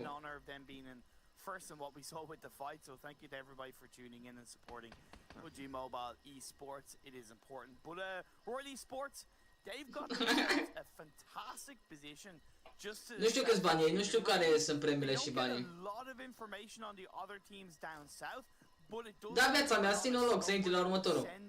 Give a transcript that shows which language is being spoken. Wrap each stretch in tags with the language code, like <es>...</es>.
<en>In honor of them being in first in what we saw with the fight, so thank you to everybody for tuning in and supporting PUBG Mobile Esports. It is important. But Royal Esports, they've got a fantastic position just to.</en> <ro>Nu știu câți bani ei, nu știu care sunt premiile și banii.</ro> <en>A lot of information on the other teams down south, but it does.</en> <ro>Da, viața mea, ține un loc să intri la următorul.</ro>